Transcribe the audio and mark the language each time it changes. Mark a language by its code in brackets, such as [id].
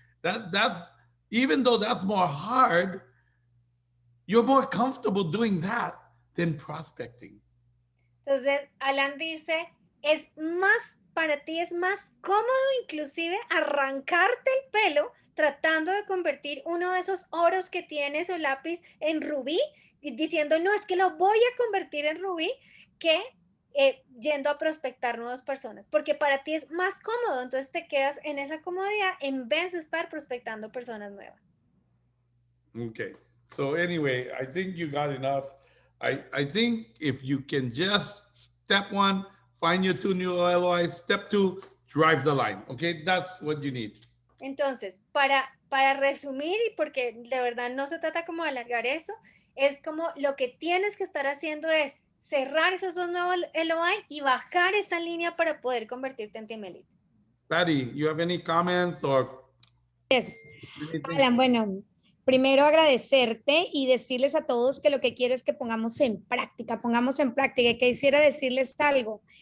[en] That's even though that's more hard, you're more comfortable doing that than prospecting. [es] Entonces, Alan dice, para ti es más cómodo inclusive arrancarte el pelo tratando de convertir uno de esos oros que tienes o lápiz en rubí, diciendo, no, es que lo voy a convertir en rubí, que yendo a prospectar nuevas personas, porque para ti es más cómodo, entonces te quedas en esa comodidad en vez de estar prospectando personas nuevas. [en] Okay. So anyway, I think you got enough. I think if you can just step 1, find your 2 new LOIs, step 2, drive the line. Okay, that's what you need. [es] Entonces, para resumir, y porque de verdad no se trata como de alargar eso, es como lo que tienes que estar haciendo es cerrar esos 2 nuevos LOI y bajar esa línea para poder convertirte en Team Elite. [en] Patty, you have any comments or? Yes. Anything? [es] Alan, bueno, primero agradecerte y decirles a todos que lo que quiero es que pongamos en práctica, y que quisiera decirles algo.